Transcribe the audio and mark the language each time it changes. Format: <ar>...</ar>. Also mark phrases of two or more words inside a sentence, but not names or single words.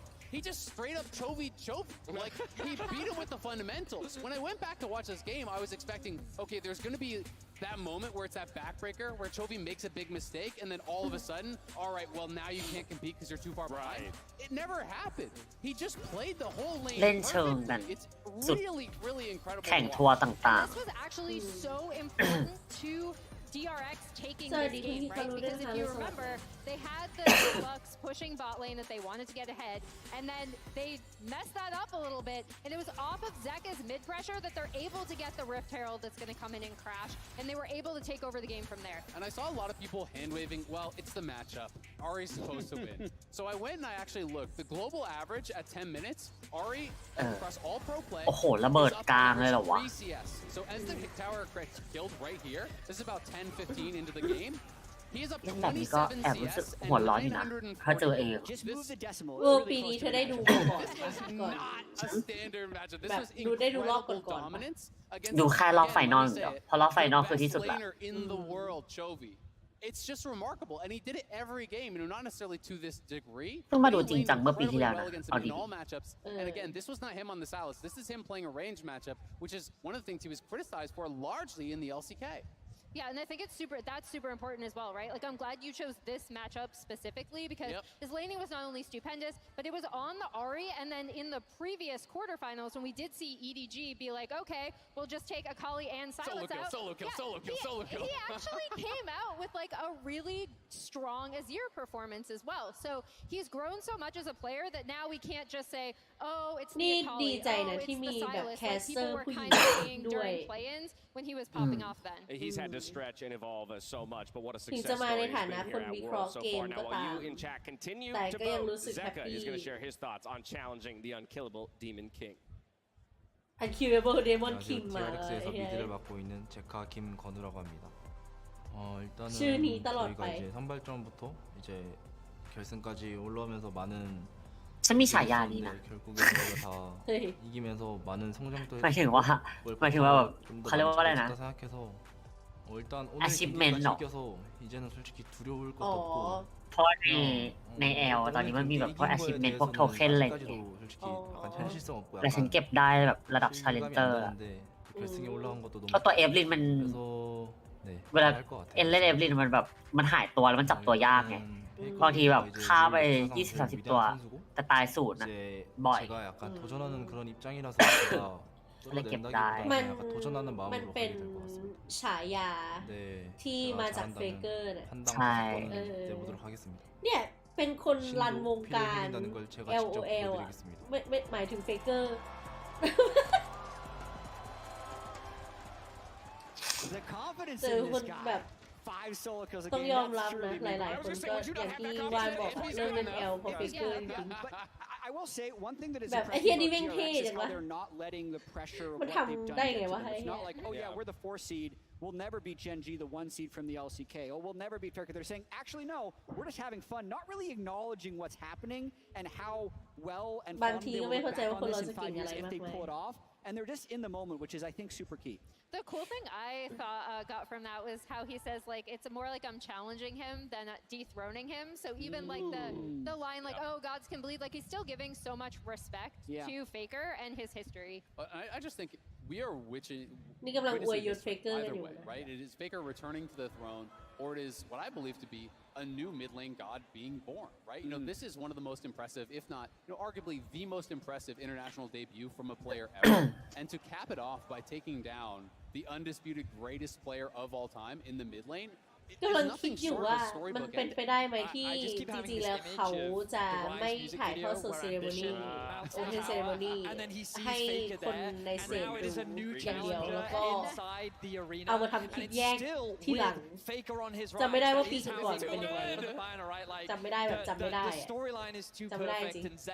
<en>He just straight up Chovy. Like, he beat him with the fundamentals. When I went back to watch this game, I was expecting, okay, there's going to be that moment where it's that backbreaker where Chovy makes a big mistake and then all of a sudden, all right, well now you can't compete because you're too far behind. It never happened. He just played the whole lane</en> <th>เล่นเชิงกัน</th> <en>perfectly. It's</en> <th>สุด</th> <en>really incredible.</en> <th>แข่งทัวร์ต่าง</th> <en>This was actually so important to DRX taking this game, right? Because if you remember, they had the Bucks pushing bot lane that they wanted to get ahead, and then they messed that up a little bit, and it was off of Zeka's mid pressure that they're able to get the Rift Herald that's going to come in and crash, and they were able to take over the game from there. And I saw a lot of people hand waving, well, it's the matchup. Ari's supposed to win. So I went and I actually looked. The global average at 10 minutes, Ari across all pro play</en> <th>โอ้โหระเบิดกลางเลยเหรอวะ</th> <en>3 CS. So as the hit tower gets killed right here, this is about 10-15 into the game. He is up</en> <th>เล่นแบบนี้ก็</th> <en>27</en> <th>แอบรู้สึก</th> <en>CS</en> <th>หัวร้อนอยู่นะถ้าเจอเอง</th> <en>Just move the decimal.</en> <th>ปีนี้เธอได้ดูก่อน</th> <en>not a standard matchup. This</en> <th>แบบ</th> <en>was</en> <th>ดูได้ดูรอบ</th> <en>incredible</en> <th>ก่อน</th> <en>dominance</en> <th>ดู</th> <en>against</en> <th>แค่รอบไฟนอลอย่างเดียวเพราะรอบไฟนอลคือที่สุดละ</th> <en>best laner in the world, Chovy. It's just remarkable, and he did it every game, and not necessarily to this degree.</en> <th>เพิ่งมาดูจริงจังเมื่อปีที่แล้วนะ</th> <en>Against</en> <th>เอา</th> <en>him</en> <th>ดี</th> <en>in all matchups. And again, this was not him on the Salus. This is him playing a range matchup, which is one of the things he was criticized for largely in the LCK. Yeah, and I think that's super important as well, right? Like, I'm glad you chose this matchup specifically because his laning was not only stupendous, but it was on the Ahri, and then in the previous quarterfinals when we did see EDG be like, okay, we'll just take Akali and Silence out. Solo kill. He actually came out with like a really strong Azir performance as well. So he's grown so much as a player that now we can't just say, oh, it's the</en> <th>นี่</th> <en>Akali,</en> <th>ดีใจนะ</th> <en>oh,</en> <th>ที่</th> <en>it's</en> <th>มี</th> <en>the</en> <th>แบบ</th> <en>Silas.</en> <th>แคส</th> <en>Like,</en> <th>เซอ</th> <en>people</en> <th>ร์</th> <en>were</en> <th>ผู้หญิง</th> <en>kind of seeing</en> <th>ด้วย</th> <en>during play-ins when he was popping off then. He's had to stretch and evolve so much, but what a</en> <th>ถึง</th> <en>success</en> <th>จะมาใน</th> <en>story</en> <th>ฐา</th> <en>he's</en> <th>นะ</th> <en>been</en> <th>คน</th> <en>here</en> <th>วิ</th> <en>at</en> <th>เคราะ</th> <en>Worlds</en> <th>ห์</th> <en>so</en> <th>เกม</th> <en>far.</en> <th>ก็</th> <en>Now,</en> <th>ตา</th> <en>while</en> <th>ม</th> <en>you in chat continue</en> <th>แต่</th> <en>to</en> <th>ก็ยัง</th> <en>vote,</en> <th>รู้สึกแฮป</th> <en>Zeka</en> <th>ปี้</th> <en>is going to share his thoughts on challenging the unkillable Demon King. Unkillable Demon King</en> <th>มา</th> <ko>DRX에서 미드를 맡고 있는 제카 김건우라고 합니다. 일단은</ko> <th>ชื่อนี้ตลอดไป</th> <ko>저희가 이제 선발전부터 이제 결승까지 올라오면서 많은</ko> <th>ฉันมีฉายานี้นะ</th> <ko>결국에 저희가 다</ko> <th>เฮ้ย</th> <ko>이기면서 많은 성장도</ko> <th>หมายถึงว่าแบบเขาเรียกว่าอะไรนะ</th> <ko>잘했다 생각해서 일단 오늘</ko> <th>achievement</th> <ko>경기까지</ko> <th>เนาะ</th> <ko>이겨서 이제는 솔직히 두려울</ko> <th>อ๋</th> <ko>것도</ko> <th>อ</th> <ko>없고</ko> <th>เพราะในแอลตอนนี้มันมีแบบพวก achievement พวกโทเค็นอะไรอย่างเงี้ย</th> <ko>솔직히 약간 현실성 없고</ko> <th>แต่ฉัน</th> <ko>약간</ko> <th>เก็บได้แบบระดับ</th> <ko>실감이 안</ko> <th>challenger อะ</th> <ko>나는데 결승에 올라온 것도 너무</ko> <th>เพราะตัวเอฟลินมัน</th> <ko>그래서 네</ko> <th>เวลา</th> <ko>잘할 것 같아요.</ko> <th>เล่นเอฟลินมันแบบมันหายตัวแล้วมันจับตัวยากไงบางทีแบบฆ่าไป 20-30 ตัวแต่ตายสูตรนะ</th> <ko>이제</ko> <th>บ่อย</th> <ko>제가 약간 도전하는 그런 입장이라서 제가 원래 뚫어낸다기보다는</ko> <th>มัน</th> <ko>약간 도전하는</ko> <th>มัน</th> <ko>마음으로</ko> <th>เป็น</th> <ko>가게 될 것 같습니다.</ko> <th>ฉายา</th> <ko>네,</ko> <th>ที่</th> <ko>제가</ko> <th>มาจากเฟ</th> <ko>잘한다는</ko> <th>เกอร์น่ะ</th> <ko>판단</ko> <th>ใช่</th> <ko>무조건 내보도록 하겠습니다.</ko> <th>เนี่ยเป็นคนรันวง</th> <ko>신도</ko> <th>การ</th> <ko>필요해진다는 걸 제가 직접</ko> <th>LOL อ่ะ</th> <ko>보여드리겠습니다.</ko> <th>ไม่หมายถึงเฟเกอร์</th> <en>The confidence</en> <th>เจอ</th> <en>in</en> <th>คน</th> <en>this</en> <th>แบ</th> <en>guy.</en> <th>บ</th> <en>5 solo kills a</en> <th>ต้อง</th> <en>game.</en> <th>ยอม</th> <en>That's</en> <th>รับนะ</th> <en>truly</en> <th>หลายๆ คนก็อย่างที่วานบอกเรื่องเล่นแอลเพราะเฟเกอร์จริง</th> <en>But I will say one thing that is</en> <th>แบบไอ้</th> <en>impressive</en> <th>เหี้ยนี่</th> <en>about</en> <th>แม่งเท่</th> <en>DRX</en> <th>จั</th> <en>is</en> <th>ง</th> <en>how</en> <th>วะ</th> <en>they're not letting the pressure of</en> <th>มัน</th> <en>what</en> <th>ทำ</th> <en>they've done</en> <th>ได้</th> <en>get</en> <th>ไง</th> <en>to</en> <th>วะ</th> <en>them.</en> <th>ไอ้</th> <en>It's</en> <th>เหี้ย</th> <en>not like, oh yeah, we're the 4 seed. We'll never beat Gen G, the 1 seed from the LCK. Oh, we'll never beat Faker. They're saying, actually, no, we're just having fun, not really acknowledging what's happening and how well and</en> <th>บาง</th> <en>fun</en> <th>ที</th> <en>they</en> <th>ก็</th> <en>will</en> <th>ไม่</th> <en>look</en> <th>เข้าใจ</th> <en>back</en> <th>ว่า</th> <en>on</en> <th>คนเรา</th> <en>this</en> <th>จะ</th> <en>in</en> <th>เก่ง</th> <en>5</en> <th>อะไร</th> <en>years if</en> <th>มาก</th> <en>they</en> <th>มาย</th> <en>pull it off. And they're just in the moment, which is, I think, super key. The cool thing I thought got from that was how he says like it's more like I'm challenging him than dethroning him. So even like the line like oh gods can bleed, like he's still giving so much respect to Faker and his history. I just think we are witching.</en> <th>นี่กำลังอวยยศ</th> <en>this</en> <th>เฟเกอร์กัน</th> <en>either</en> <th>อยู่</th> <en>way,</en> <th>นะ</th> <en>right? It is Faker returning to the throne, or it is what I believe to be a new mid lane god being born, right? You know, this is one of the most impressive, if not, arguably the most impressive international debut from a player ever. And to cap it off by taking down the undisputed greatest player of all time in the mid lane.</en> <th>กำลังคิดอยู่ว่ามันเป็นไปได้ไหมที่จริงๆแล้วเขาจะไม่ถ่ายทอดสดเซเลโมนีโอเพนเซเลโมนีให้คนในเซตดูอย่างเดียวแล้วก็เอามาทำคลิปแยกที่หลังจำไม่ได้ว่าปีก่อนๆเป็นยังไงจำไม่ได้แบบจำไม่ได้อะจำไม่ได้จริง</th>